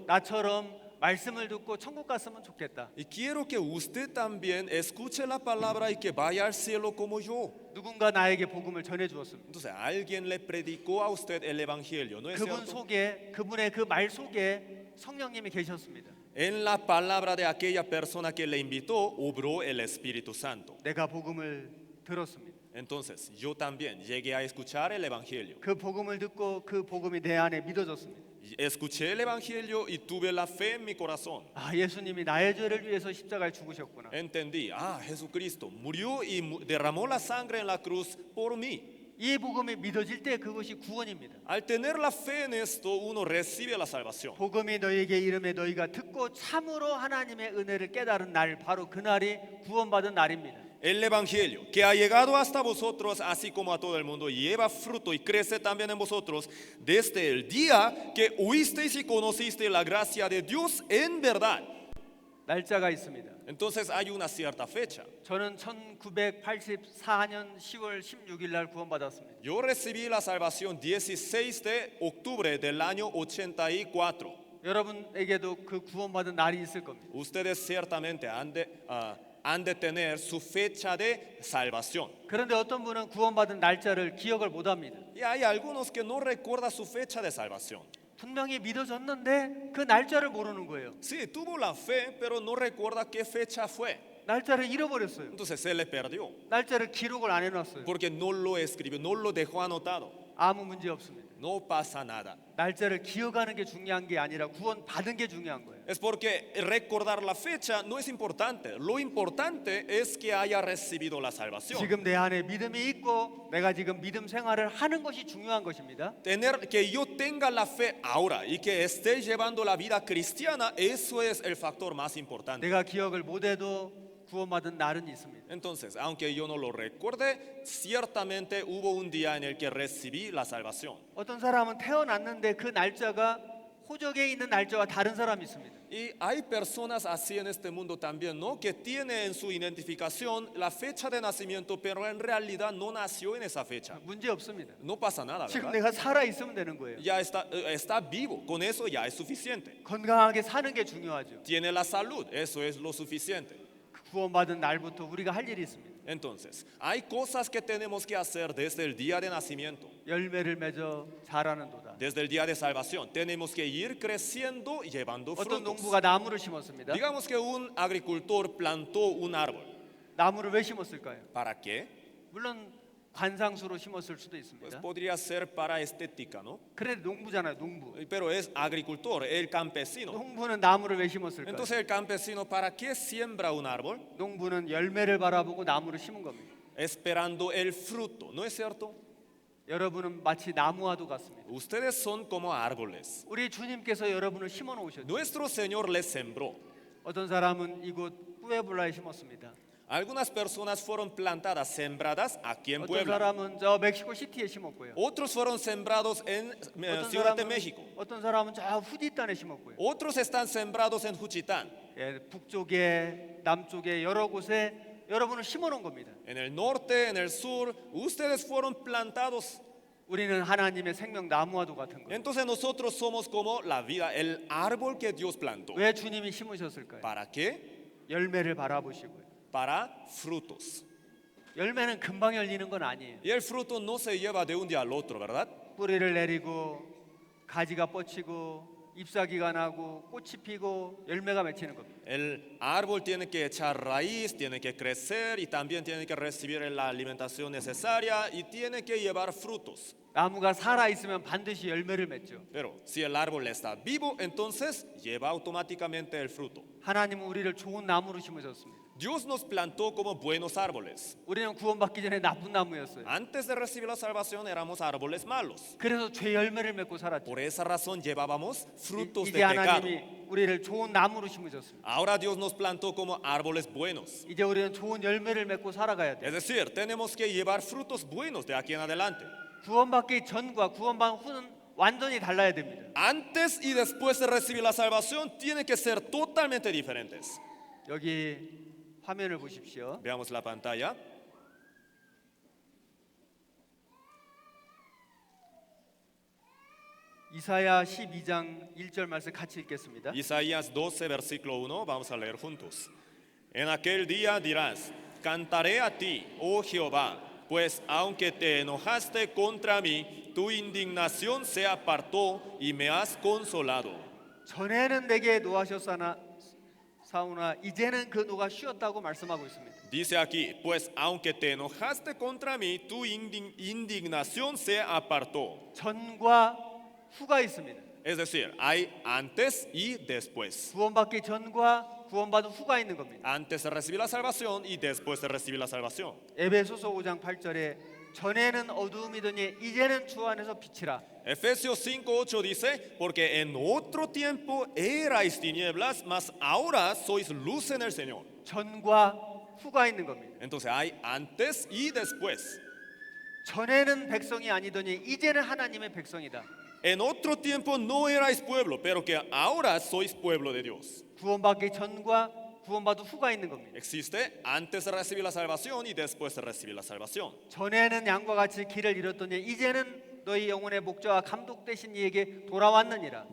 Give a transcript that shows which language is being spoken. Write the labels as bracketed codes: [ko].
[ko] 당신도 나처럼 말씀을 듣고 천국 갔으면 좋겠다. [es] Y quiero que usted también escuche la palabra y que vaya al cielo como yo. [ko] 누군가 나에게 복음을 전해 주었습니다. [es] Entonces, alguien le predicó a usted el Evangelio, ¿no es [ko] 그분 [es] cierto? [ko] 속에 그분의 그 말 속에 성령님이 계셨습니다. [es] En la palabra de aquella persona que le invitó, obró el Espíritu Santo. [ko] 내가 복음을 들었습니다. [es] Entonces, yo también llegué a escuchar el Evangelio. [ko] 그 복음을 듣고 그 복음이 내 안에 믿어졌습니다. [es] Y escuché el Evangelio y tuve la fe en mi corazón. [ko] 아, 예수님이 나의 죄를 위해서 십자가에 죽으셨구나. [es] Entendí, Jesucristo murió y derramó la sangre en la cruz por mí. [ko] 이 복음이 믿어질 때 그것이 구원입니다. [es] Al tener la fe en esto, uno recibe la salvación. [ko] 복음이 너희에게 이름에 너희가 듣고 참으로 하나님의 은혜를 깨달은 날, 바로 그 날이 구원받은 날입니다. [es] El Evangelio que ha llegado hasta vosotros, así como a todo el mundo, lleva fruto y crece también en vosotros desde el día que oísteis y conocisteis la gracia de Dios en verdad. [ko] 날짜가 있습니다. [es] Entonces hay una cierta fecha. [ko] 저는 1984년 10월 16일 날 구원받았습니다. [es] Yo recibí la salvación 16 de octubre del año 84. [ko] 여러분에게도 그 구원받은 날이 있을 겁니다. [es] Ustedes ciertamente han de tener su fecha de salvación. [ko] 그런데 어떤 분은 구원받은 날짜를 기억을 못 합니다. [es] Y hay algunos que no recuerdan su fecha de salvación. [ko] 분명히 믿어졌는데 그 날짜를 모르는 거예요. [es] Sí, tuvo la fe, pero no recuerda qué fecha fue. [ko] 날짜를 잃어버렸어요. [es] Entonces se le perdió. [ko] 날짜를 기록을 안 해놨어요. [es] Porque no lo escribió, no lo dejó anotado. [ko] 아무 문제 없습니다. [es] No pasa nada. [ko] 날짜를 기억하는 게 중요한 게 아니라 구원 받은 게 중요한 거예요. [es] Es porque recordar la fecha no es importante. Lo importante es que haya recibido la salvación. [ko] 지금 내 안에 믿음이 있고 내가 지금 믿음 생활을 하는 것이 중요한 것입니다. [es] Tener que yo tenga la fe ahora y que esté llevando la vida cristiana, eso es el factor más importante. [ko] 내가 기억을 못해도 구원받은 날은 있습니다. [es] Entonces, aunque yo no lo recuerde, ciertamente hubo un día en el que recibí la salvación. [ko] 어떤 사람은 태어났는데 그 날짜가 호적에 있는 날짜와 다른 사람이 있습니다. [es] Y hay personas así en este mundo también, ¿no? Que tiene en su identificación la fecha de nacimiento, pero en realidad no nació en esa fecha. [ko] 문제 없습니다. [es] No pasa nada, [ko] 지금 [es] ¿verdad? [ko] 내가 살아 있으면 되는 거예요. [es] Ya está vivo, con eso ya es suficiente. [ko] 건강하게 사는 게 중요하죠. [es] Tiene la salud, eso es lo suficiente. [ko] 구원받은 날부터 우리가 할 일이 있습니다. [es] Entonces, hay cosas que tenemos que hacer desde el día de nacimiento, [ko] 열매를 맺어 자라는도다. [es] desde el día de salvación. Tenemos que ir creciendo y llevando [ko] 어떤 [es] frutos. [ko] 농부가 나무를 심었습니다. [es] Digamos que un agricultor plantó un árbol. [ko] 나무를 왜 심었을까요? [es] ¿Para qué? [ko] 물론 관상수로 심었을 수도 [es] Pues [ko] 있습니다. [es] podría ser para estética, ¿no? [ko] 그런데 농부잖아요, 농부. [es] Pero es agricultor, el campesino. [ko] 농부는 나무를 왜 심었을까요? [es] Entonces el campesino, ¿para qué siembra un árbol? [ko] 농부는 열매를 바라보고 나무를 심은 겁니다. [es] Esperando el fruto, ¿no es cierto? [ko] 여러분은 마치 나무와도 같습니다. [es] Ustedes son como árboles. [ko] 우리 주님께서 여러분을 심어 놓으셨죠. [es] Nuestro Señor les sembró. [ko] 어떤 사람은 이곳 뿌에블라에 심었습니다. [es] Algunas personas fueron plantadas, sembradas aquí en [ko] 어떤 [es] Puebla. [ko] 사람은 저 멕시코 시티에 심었고요. [es] Otros fueron sembrados en [ko] 어떤 [es] Ciudad de México. [ko] 어떤 사람은 저 후디단에 심었고요. [es] Otros están sembrados en Juchitán, [ko] 예, 북쪽에 남쪽에 여러 곳에 여러분을 심어 놓은 겁니다. [es] en el norte, en el sur. Ustedes fueron plantados. [ko] 우리는 하나님의 생명 나무와도 같은 거예요. [es] Entonces nosotros somos como la vida, el árbol que Dios plantó. [ko] 왜 주님이 심으셨을까요? [es] ¿Para qué? [ko] 열매를 바라보시고요. [es] Para frutos. [ko] 열매는 금방 열리는 건 아니에요. [es] Y el fruto no se lleva de un día al otro, ¿verdad? [ko] 뿌리를 내리고 가지가 뻗치고 잎사귀가 나고 꽃이 피고 열매가 맺히는 겁니다. [es] El árbol tiene que echar raíz, tiene que crecer y también tiene que recibir la alimentación necesaria y tiene que llevar frutos. [ko] 나무가 살아 있으면 반드시 열매를 맺죠. [es] Pero si el árbol está vivo, entonces lleva automáticamente el fruto. [ko] 하나님은 우리를 좋은 나무로 심으셨습니다. [es] Dios nos plantó como buenos árboles. [ko] 우리는 구원받기 전에 나쁜 나무였어요. [es] Antes de recibir la salvación éramos árboles malos. [ko] 그래서 죄 열매를 맺고 살았죠. [es] Por esa razón llevábamos frutos [ko] 이제 [es] de pecado. [ko] 하나님이 우리를 좋은 나무로 심으셨습니다. [es] Ahora Dios nos plantó como árboles buenos. [ko] 이제 우리는 좋은 열매를 맺고 살아가야 돼요. [es] Es decir, tenemos que llevar frutos buenos de aquí en adelante. [ko] 구원받기 전과 구원받은 후는 완전히 달라야 됩니다. [es] Antes y después de recibir la salvación tienen que ser totalmente diferentes. [ko] 여기 화면을 보십시오. [es] Veamos la pantalla. [ko] 이사야 12장 1절 말씀 같이 읽겠습니다. [es] Isaías 12, versículo 1, vamos a leer juntos. En aquel día dirás, cantaré a ti, oh Jehová, pues aunque te enojaste contra mí, tu indignación se apartó y me has consolado. [ko] 전에는 내게 노하셨사나 사오나 이제는 그 노가 쉬었다고 말씀하고 있습니다. [es] Dice aquí, pues aunque te enojaste contra mí, tu indignación se apartó. [ko] 전과 후가 있습니다. [es] Es decir, hay antes y después. [ko] 구원받기 전과 구원받은 후가 있는 겁니다. [es] Antes de recibir la salvación y después de recibir la salvación. [ko] 에베소서 5장 8절에 전에는 어두움이더니 이제는 주 안에서 빛이라. [es] Efesios 5:8 dice, porque en otro tiempo erais tinieblas, mas ahora sois luz en el Señor. [ko] 전과 후가 있는 겁니다. [es] Entonces hay antes y después. [ko] 전에는 백성이 아니더니 이제는 하나님의 백성이다. [es] En otro tiempo no erais pueblo, pero que ahora sois pueblo de Dios. [ko] 구원받기 전과 구원받은 후가 있는 겁니다. [es] Existe antes de recibir la salvación y después de recibir la salvación. [ko] 전에는 양과 같이 길을 잃었더니 이제는 너희 영혼의 목자와 감독 되신 이에게 돌아왔느니라.